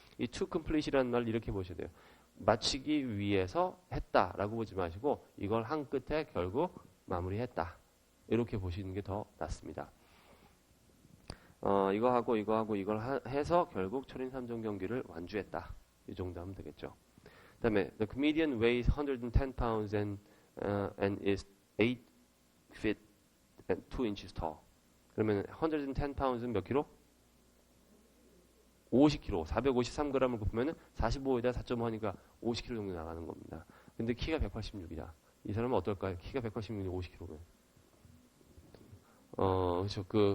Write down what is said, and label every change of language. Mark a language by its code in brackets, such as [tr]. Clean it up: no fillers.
[ko] 이 to complete이라는 말 이렇게 보셔야 돼요. 마치기 위해서 했다라고 보지 마시고 이걸 한 끝에 결국 마무리했다. 이렇게 보시는 게 더 낫습니다. 이거 하고 이걸 해서 결국 철인 3종 경기를 완주했다. 이 정도 하면 되겠죠. 그다음에 [en] the comedian weighs 110 pounds and is 8 feet and 2 inches tall. [ko] 그러면 110 pounds는 몇 킬로? 50kg. 453g을 곱하면 45에다 4.5 하니까 50kg 정도 나가는 겁니다. 근데 키가 186이다. 이 사람은 어떨까요? 키가 186이 50kg면. 그렇죠.